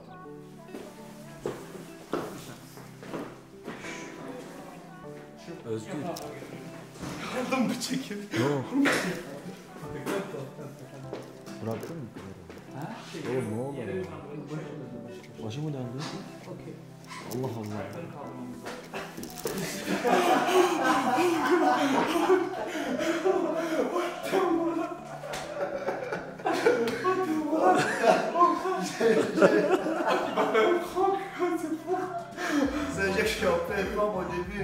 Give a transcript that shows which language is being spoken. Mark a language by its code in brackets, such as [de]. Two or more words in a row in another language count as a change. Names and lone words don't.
[tr] Adam bıçak. Bıraktın mı? Ha? Oğlum ne oldu? Başımı döndü. Allah Allah. [fr] Ça veut dire que je suis en pleine forme au début.